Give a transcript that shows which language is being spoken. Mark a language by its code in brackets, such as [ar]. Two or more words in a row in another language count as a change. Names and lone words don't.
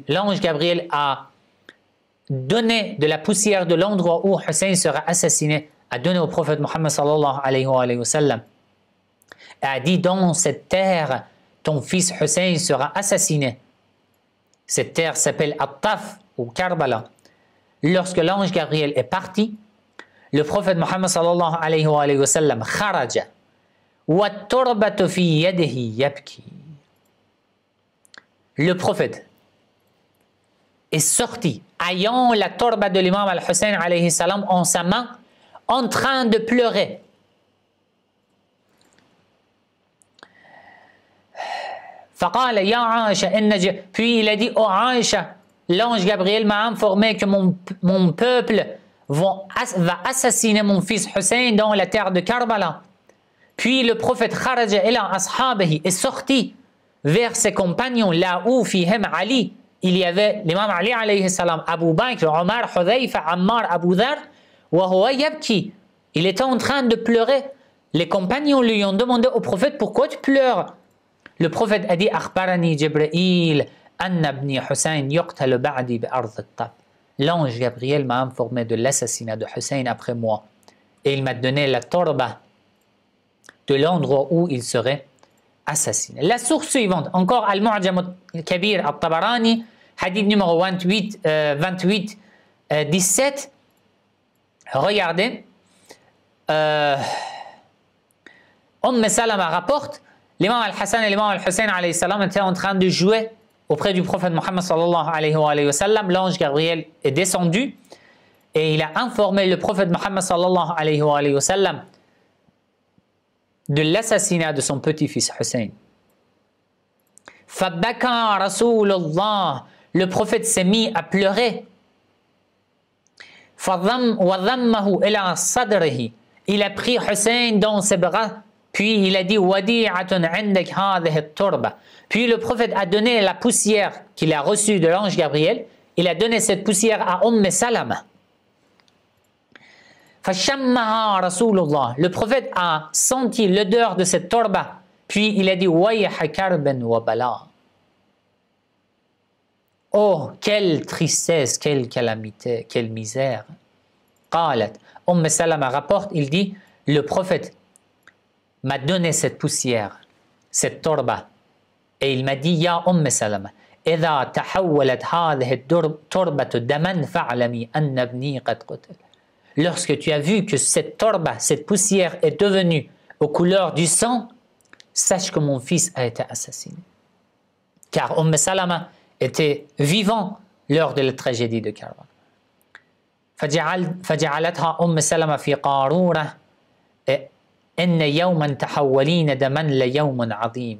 [fr] L'ange Gabriel a donné de la poussière de l'endroit où Hussein sera assassiné, a donné au prophète Muhammad [ar] صلى الله عليه وسلم, [fr] et a dit dans cette terre ton fils Hussein sera assassiné. Cette terre s'appelle At-Taf ou Karbala. Lorsque l'ange Gabriel est parti, le prophète Muhammad [ar] صلى الله عليه وسلم خرج وتربة في يده يبكي. [fr] Le prophète est sorti ayant la torba de l'imam al-Hussein [ar] عليه السلام [fr] en sa main, en train de pleurer. Puis il a dit, oh Aïcha, l'ange Gabriel m'a informé que mon peuple va assassiner mon fils Hussein dans la terre de Karbala. Puis le prophète [ar] خرج إلى أصحابه [fr] est sorti vers ses compagnons, là où fihem Ali, il y avait l'imam Ali [ar] عليه السلام, [fr] Abu Bakr, Omar, Hudhayfa, Ammar, Abu Dhar, [ar] وهو يبكي. [fr] Il était en train de pleurer. Les compagnons lui ont demandé au prophète, pourquoi tu pleures? Le prophète a dit, [ar] أخبرني جبريل، أن ابني حسين يقتل بعدي بأرض الطف. [fr] L'ange Gabriel m'a informé de l'assassinat de Hussein après moi. Et il m'a donné la torba de l'endroit où il serait assassiné. La source suivante, encore Al-Mu'jam al-Kabir al-Tabarani, hadith numéro 28, 17. Regardez. Salama rapporte, l'imam al-Hassan et l'imam al-Hussein [ar] عليه السلام [fr] étaient en train de jouer auprès du prophète Mohammed [ar] صلى الله عليه وسلم. [fr] L'ange Gabriel est descendu et il a informé le prophète Mohammed [ar] صلى الله عليه وسلم [fr] de l'assassinat de son petit-fils Hussein. [ar] فبكى رسول الله, [fr] le prophète s'est mis à pleurer. [ar] وضمه إلى صدره, [fr] il a pris Hussein dans ses bras, puis il a dit [ar] وديعة عندك هذه التربة. [fr] Puis le prophète a donné la poussière qu'il a reçue de l'ange Gabriel, il a donné cette poussière à Salama. [ar] فشمها رسول الله, [fr] le prophète a senti l'odeur de cette torba, puis il a dit [ar] ويح كرب وبلاء. [fr] Oh, quelle tristesse, quelle calamité, quelle misère. Qalat, Salama rapporte, il dit, le prophète m'a donné cette poussière, cette torba, et il m'a dit, [ar] يا سلمة، إذا تحولت هذه التربة دما فاعلمي أن ابني قد قتل. [fr] Lorsque tu as vu que cette torba, cette poussière est devenue aux couleurs du sang, sache que mon fils a été assassiné. Car Salama était vivant lors de la tragédie de Karbala. [ar] فجعلتها سلمة في قارورة إن يوما تحولين دما ليوم عظيم.